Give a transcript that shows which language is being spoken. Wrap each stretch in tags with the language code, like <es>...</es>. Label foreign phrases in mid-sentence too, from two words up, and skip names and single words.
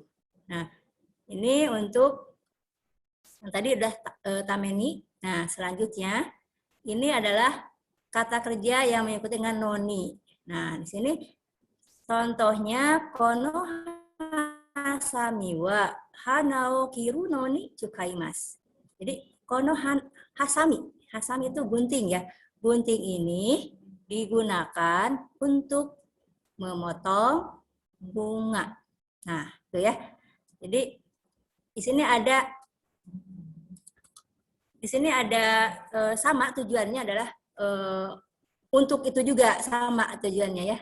<id>Nah, ini untuk yang tadi udah tameni. Nah, selanjutnya ini adalah kata kerja yang mengikuti dengan noni. Nah, di sini contohnya</id> <ja>この鋏は花を切るのに使います.</ja> <id>Jadi</id> <ja>この鋏</ja> <id>itu gunting ya. Gunting ini digunakan untuk memotong bunga. Nah, itu ya. Jadi di sini ada sama tujuannya adalah untuk itu juga sama tujuannya ya.</id>